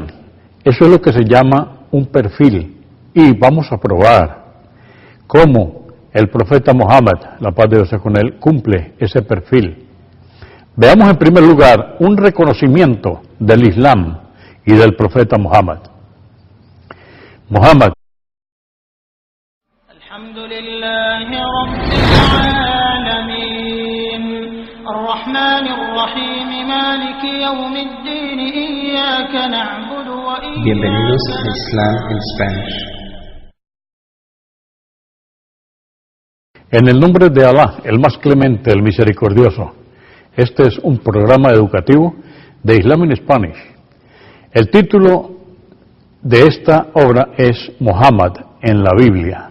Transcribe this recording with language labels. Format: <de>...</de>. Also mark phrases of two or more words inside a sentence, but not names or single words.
<es>Eso es lo que se llama un perfil, y vamos a probar cómo el profeta Muhammad, la paz de Dios sea con él, cumple ese perfil. Veamos en primer lugar un reconocimiento del Islam y del profeta Muhammad. Muhammad.</es> <ar>الحمد لله رب العالمين, الرحمن الرحيم مالك يوم الدين إياك نعبد</ar> <es>Bienvenidos a</es> <ar>وإياك</ar> <es>Islam in Spanish. En el nombre de Alá, el más clemente, el misericordioso. Este es un programa educativo de Islam in Spanish. El título de esta obra es Muhammad en la Biblia.</es>